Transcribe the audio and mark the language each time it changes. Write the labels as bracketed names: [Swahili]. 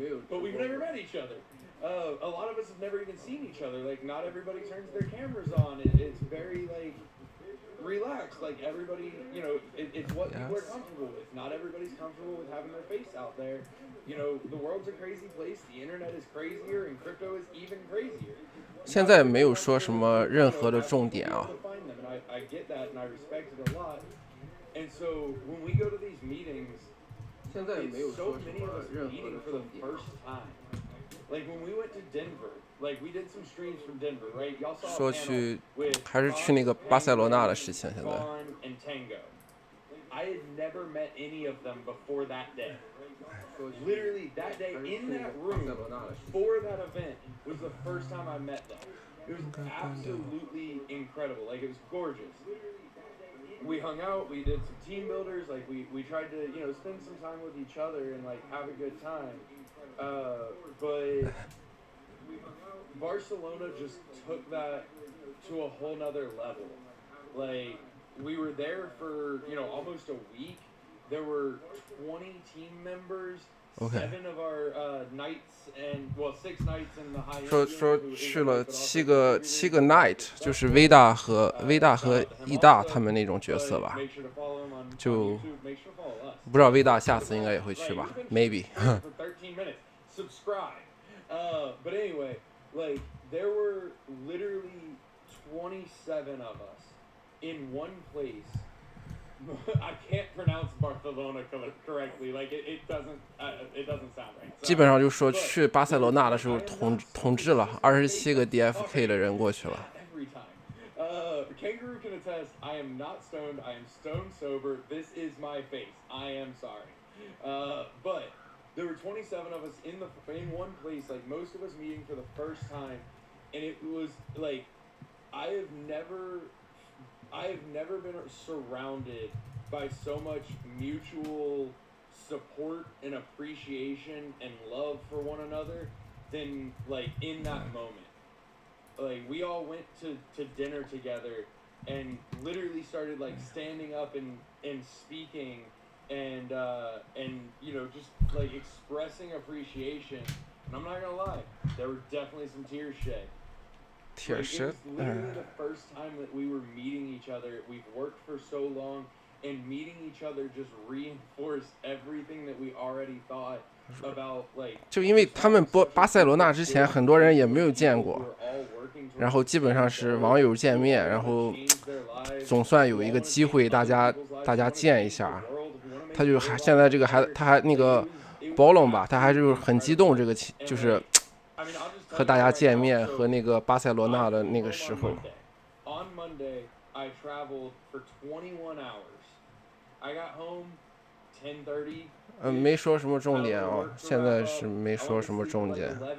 [English] But we've never met each other. A lot of us have never even seen each other. Like, not everybody turns their cameras on. It's very like relaxed. Like, everybody, you know, it's what people are Yes. comfortable with. Not everybody's comfortable with having their face out there. You know, the world's a crazy place. The internet is crazier, and crypto is even crazier. [Chinese] 现在没有说什么任何的重点啊。 [English] I get that, and I respect it a lot. And so when we go to these meetings, it's so many of us meeting for the first time. Like, when we went to Denver, like, we did some streams from Denver, right? Y'all saw [Chinese] 说 [English] a panel [Chinese] 去 [English] with [Chinese] 还是去那个巴塞罗那的事情，现在 [English] Vaughn and Tango. I had never met any of them before that day. Literally, that day in that room for that event was the first time I met them. It was absolutely incredible. Like, it was gorgeous. We hung out, we did some team builders, like we tried to, you know, spend some time with each other and like have a good time. But Barcelona just took that to a whole nother level. Like, we were there for, you know, almost a week. There were 20 team members. Okay. 7 of our knights and 6 knights in the high end. [Chinese] 说去了7个night，就是威大和义大他们那种角色吧，就不知道威大下次应该也会去吧 ，maybe 。 [English] Subscribe. But anyway, like, there were literally 27 of us in one place. I can't pronounce Barcelona correctly. Like, it doesn't sound right. [Chinese] 基本上就说去巴塞罗那的时候统治了27个 DFK 的人过去了。 [English] Every time. Kangaroo can attest, I am not stoned. I am stone sober. This is my face. I am sorry. But there were 27 of us in one place, like, most of us meeting for the first time, and it was like, I have never been surrounded by so much mutual support and appreciation and love for one another than, like, in that moment. Like, we all went to dinner together and literally started, like, standing up and speaking and you know, just like expressing appreciation. And I'm not gonna lie, there were definitely some tears shed. Tears Like, shed. it was literally the first time that we were meeting each other. We've worked for so long, and meeting each other just reinforced everything that we already thought about. Like, [Chinese] 就因为他们巴塞罗那之前很多人也没有见过，然后基本上是网友见面，然后总算有一个机会大家见一下。他就还现在这个他还那个 Ballon 吧，他还是很激动，这个就是和大家见面，和那个巴塞罗那的那个时候。 [English] On Monday, I traveled for 21 hours. I got home 10:30. [Chinese] 没说什么重点啊，现在是没说什么重点。